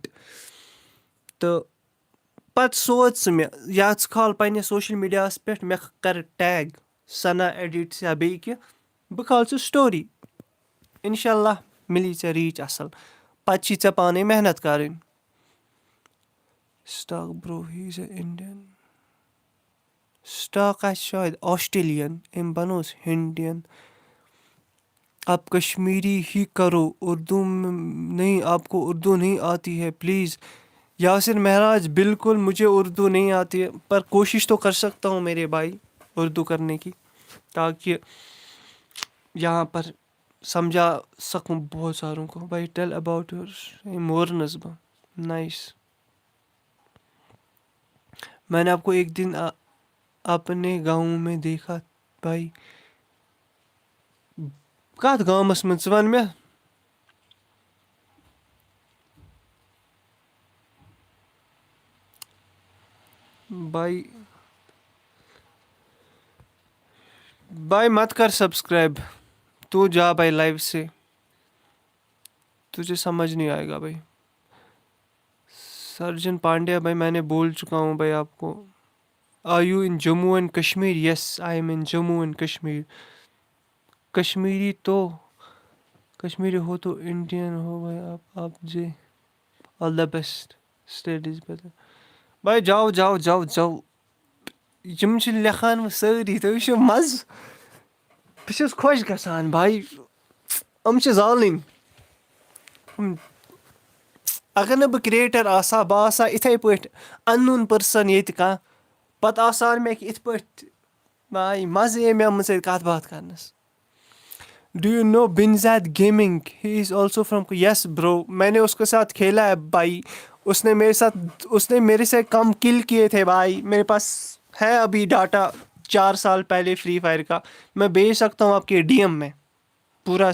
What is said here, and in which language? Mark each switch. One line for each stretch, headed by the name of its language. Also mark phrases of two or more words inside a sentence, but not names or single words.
Kashmiri: تہٕ پَتہٕ سوز ژٕ مےٚ یا ژٕ کھال پنٛنِس سوشَل میٖڈیاہَس پٮ۪ٹھ مےٚ کَرٕ ٹیگ سنا ایڈِٹس یا بیٚیہِ کینٛہہ بہٕ کھالہٕ ژٕ سٹوری
Arabic: اِنشاء اللہ
Kashmiri: مِلی ژےٚ ریٖچ اَصٕل. پَتہٕ چھی ژےٚ پانَے محنت کَرٕنۍ.
English: stock bro he is a Indian stock
Kashmiri: آسہِ شاید آسٹریلین أمۍ بنووُس ہنڈین.
Urdu: آپ کشمیری ہی کرو اردو نہیں آپ کو اردو نہیں آتی ہے پلیز. یاسر مہراج بالکل مجھے اردو نہیں آتی ہے پر کوشش تو کر سکتا ہوں میرے بھائی اردو کرنے کی تاکہ یہاں پر سمجھا سکوں بہت ساروں کو.
English: bhai tell about your mornings ba nice.
Urdu: میں نے آپ کو ایک دن اپنے گاؤں میں دیکھا بھائی.
Kashmiri: کتھ گامس منٛز ژٕ وَن مےٚ
Urdu: بھائی مت کر سبسکرائب تو جا بھائی لائیو سے تجھے سمجھ نہیں آئے گا بھائی. سرجن پانڈیا بھائی میں نے بول چکا ہوں بھائی آپ کو.
English: are you in Jammu and Kashmir yes I am in Jammu and Kashmir.
Urdu: کشمیری ہو تو انڈین ہو بھائی آپ جے
English: all the best studies brother.
Urdu: بھائی جاو جاو جاو جاو
Kashmiri: یِم چھِ لیکھان وۄنۍ سٲری تُہۍ وٕچھِو مَزٕ بہٕ چھُس خۄش گژھان بھائی یِم چھِ زالٕنۍ. اگر نہٕ بہٕ کِرٛییٹَر آسہٕ ہا بہٕ آسہٕ ہا یِتھَے پٲٹھۍ
English: unknown person
Kashmiri: ییٚتہِ کانٛہہ پَتہٕ آسہٕ ہَن مےٚ یِتھ پٲٹھۍ بھائی مَزٕ یی مےٚ یِمَن سۭتۍ کَتھ باتھ کَرنَس.
English: do you know Binzad Gaming he is also from yes bro
Urdu: میں نے اس کے ساتھ کھیلا ہے بھائی. اس نے میرے سے کم کل کیے تھے بھائی. میرے پاس ہے ابھی ڈاٹا 4 سال پہلے فری فائر کا میں بھیج سکتا ہوں آپ کے ڈی ایم میں پورا.